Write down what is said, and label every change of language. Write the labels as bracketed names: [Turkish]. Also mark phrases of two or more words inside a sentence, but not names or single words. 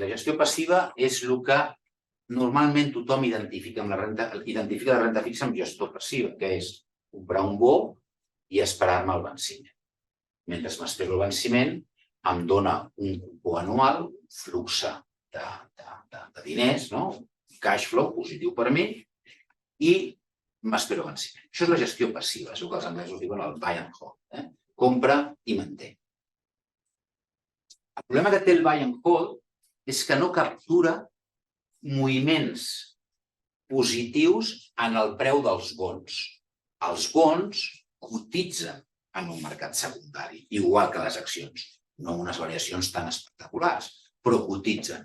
[Catalan] La gestió passiva és el que normalment tothom identifica la renta fixa amb gestió passiva, que és comprar un bo i esperar-me el venciment. Mentre m'espero el venciment, em dona un cupó anual, un flux de diners, no? [English] Cash flow [Catalan] positiu per mi, i m'espero el venciment. Això és la gestió passiva, és el que els anglesos diuen el [English] buy and hold. [Catalan] Compra i manté. El problema que té el [English] buy and hold [Catalan] és que no captura moviments positius en el preu dels bons. Els bons cotitzen en un mercat secundari, igual que les accions, no unes variacions tan espectaculars, però cotitzen.